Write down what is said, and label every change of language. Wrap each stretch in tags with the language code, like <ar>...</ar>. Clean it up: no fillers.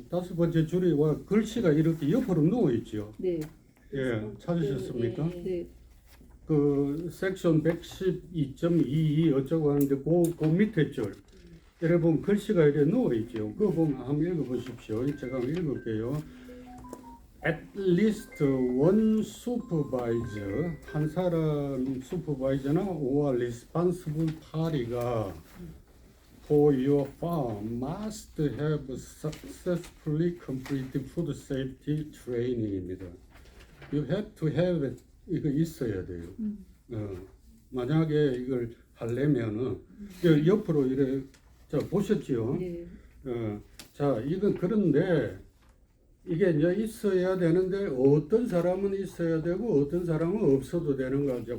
<ko>다섯 번째 줄이 와 글씨가 이렇게 옆으로 누워 있죠. 네. 예, 찾으셨습니까? 네. 그 섹션 112.22 어쩌고 하는데 그 밑에 줄 여러분 글씨가 이렇게 누워 있죠. 그거 보면 한번 읽어보십시오. 제가 한번 읽을게요.</ko> <en>At least one supervisor</en> <ko>한 사람 슈퍼바이저나</ko> <en>or responsible party가 for your farm must have successfully completed food safety training입니다. You have to have it.</en> <ko>이거 있어야 돼요. 만약에 이걸 하려면은 옆으로 이래 자 보셨지요? 네. 자 이건 그런데 이게 이제 있어야 되는데 어떤 사람은 있어야 되고 어떤 사람은 없어도 되는 거죠.</ko>